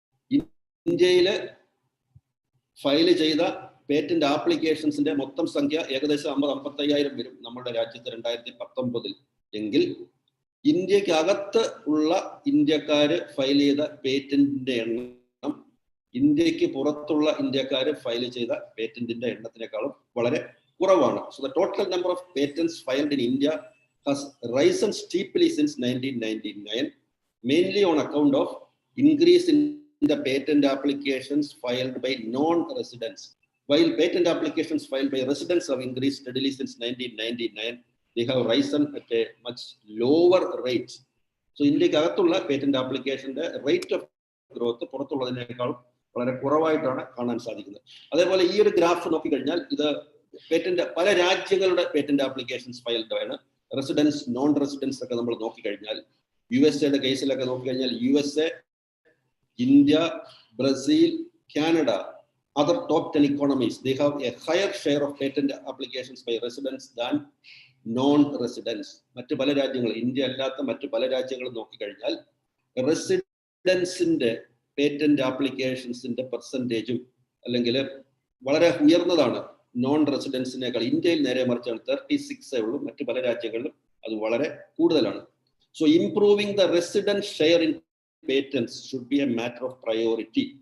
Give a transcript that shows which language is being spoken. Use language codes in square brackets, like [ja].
[ml] ഇന്ത്യയില് ഫയൽ ചെയ്ത പേറ്റന്റ് ആപ്ലിക്കേഷൻസിന്റെ മൊത്തം സംഖ്യ ഏകദേശം 50-55,000 വരും നമ്മുടെ രാജ്യത്ത് 2019 എങ്കിൽ ഇന്ത്യക്ക് അകത്ത് ഉള്ള ഇന്ത്യക്കാര് ഫയൽ ചെയ്ത പേറ്റന്റിന്റെ എണ്ണം ഇന്ത്യക്ക് പുറത്തുള്ള ഇന്ത്യക്കാര് ഫയൽ ചെയ്ത പേറ്റന്റിന്റെ എണ്ണത്തിനേക്കാളും വളരെ കുറവാണ്. [en] So the total number of patents filed in India has risen steeply since 1999, mainly on account of increase in the patent applications filed by non-residents. While patent applications filed by residents have increased steadily since 1999, they have risen at a much lower rate. [ml] So ഇന്ത്യക്ക് അകത്തുള്ള patent ആപ്ലിക്കേഷന്റെ rate of growth പുറത്തുള്ളതിനേക്കാളും വളരെ കുറവായിട്ടാണ് കാണാൻ സാധിക്കുന്നത്. അതേപോലെ ഈ ഒരു ഗ്രാഫ് നോക്കിക്കഴിഞ്ഞാൽ ഇത് പേറ്റന്റ് പല രാജ്യങ്ങളുടെ പേറ്റന്റ് ആപ്ലിക്കേഷൻസ് ഫയൽഡ് ആണ്. റെസിഡൻസ്, നോൺ റെസിഡൻസ് ഒക്കെ നമ്മൾ നോക്കിക്കഴിഞ്ഞാൽ USA കേസിലൊക്കെ നോക്കിക്കഴിഞ്ഞാൽ [en] USA, India, Brazil, Canada, other top 10 economies, they have a higher share of patent applications by residents than non-residents. [ml] മറ്റു പല രാജ്യങ്ങൾ, ഇന്ത്യ അല്ലാത്ത മറ്റു പല രാജ്യങ്ങളും നോക്കിക്കഴിഞ്ഞാൽ റെസിഡൻസിന്റെ പേറ്റന്റ് ആപ്ലിക്കേഷൻസിന്റെ പെർസെൻറ്റേജും അല്ലെങ്കിൽ വളരെ ഉയർന്നതാണ് നോൺ റെസിഡൻസിനേക്കാൾ. ഇന്ത്യയിൽ നേരെ മറിച്ചാണ് 36 ഉള്ളൂ. മറ്റു പല രാജ്യങ്ങളിലും അത് വളരെ കൂടുതലാണ്. [en] So improving the resident share in patents should be a matter of priority.